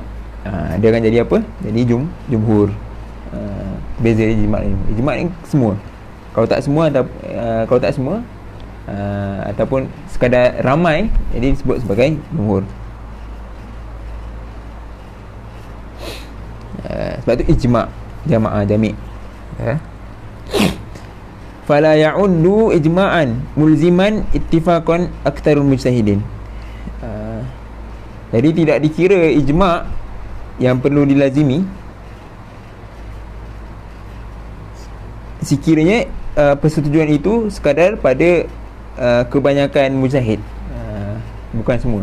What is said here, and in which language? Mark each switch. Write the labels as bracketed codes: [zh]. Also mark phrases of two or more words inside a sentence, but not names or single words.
[ms] Dia akan jadi apa? Jadi jumhur. Beza dia ijma' ni. Ijma' ni semua. Kalau tak semua ataupun sekadar ramai, jadi disebut sebagai jumhur. Sebab tu [ar] إجماع جميع'. فلا يعد إجماعا ملزما اتفاق أكثر المجتهدين. [ms] Jadi tidak dikira ijma' yang perlu dilazimi sekiranya persetujuan itu sekadar pada kebanyakan mujtahid, bukan semua.